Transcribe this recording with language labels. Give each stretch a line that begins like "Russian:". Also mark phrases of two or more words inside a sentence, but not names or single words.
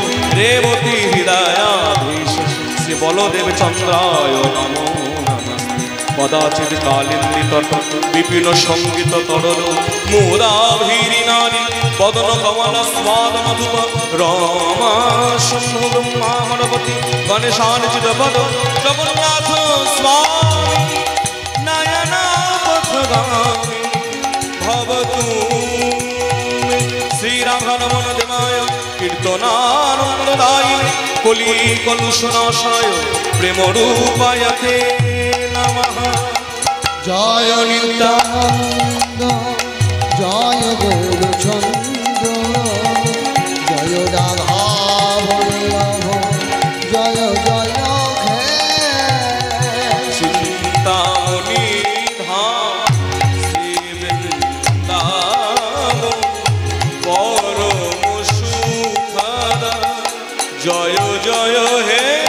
Sanskrit: रेवती हृदयाधीश श्री बलदेव चन्द्राय नमो नमः कदाचित् कालिन्दीतट विपिन सङ्गीत तरल मुदाभीरिनारी वदन कमल स्वाद मधुप रमा शम्भु ब्रह्मा गणपति गणेशार्चित पद जगन्नाथ स्वामी नयनापथगामी भवतु मे श्रीराघवन देवाय कीर्तनानन्ददायिने कलि कलुषनाशाय प्रेमरूपाय ते नमः
Bangla: জয় নিত্যানন্দ জয় গৌরচন্দ্র জয় রাধা বল্লভ জয় জয় হে চিন্তামণি ধাম শ্রী বৃন্দাবন পরম সুখদ জয় জয় হে